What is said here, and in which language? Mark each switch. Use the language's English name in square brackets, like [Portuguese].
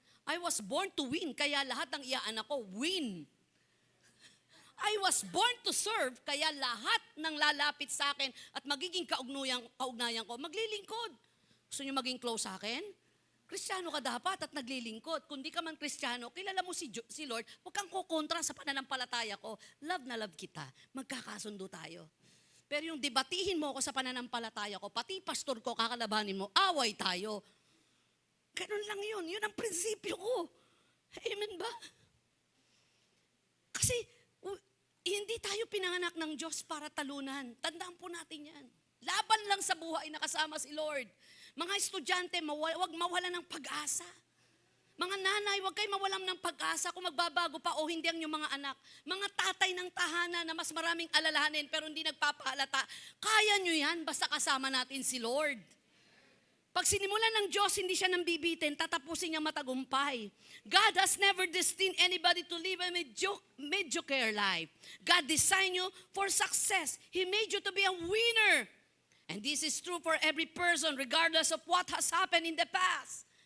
[English] I was born to win, [Filipino] kaya lahat ng iaanak ko, win. [English] I was born to serve, [Filipino] kaya lahat ng lalapit sa akin at magiging kaugnayan ko, maglilingkod. Gusto niyo maging close sa akin? Kristiyano ka dapat at naglilingkod. Kung di ka man Kristiyano, kilala mo si Lord, huwag kang kukontra sa pananampalataya ko. Love na love kita. Magkakasundo tayo. Pero yung debatihin mo ako sa pananampalataya ko, pati pastor ko, kakalabanin mo, away tayo. Ganun lang yun. Yun ang prinsipyo ko. Amen ba? Kasi, hindi tayo pinanganak ng Diyos para talunan. Tandaan po natin yan. Laban lang sa buhay na kasama si Lord. Mga estudyante, huwag mawalan ng pag-asa. Mga nanay, huwag kayo mawalan ng pag-asa kung magbabago pa o hindi ang inyong mga anak. Mga tatay ng tahanan na mas maraming alalahanin pero hindi nagpapahalata. Kaya nyo yan basta kasama natin si Lord. Pag sinimulan ng Diyos, hindi siya nambibitin, tatapusin niya matagumpay. [English] God has never destined anybody to live a mediocre life. God designed you for success. He made you to be a winner. And this is true for every person regardless of what has happened in the past.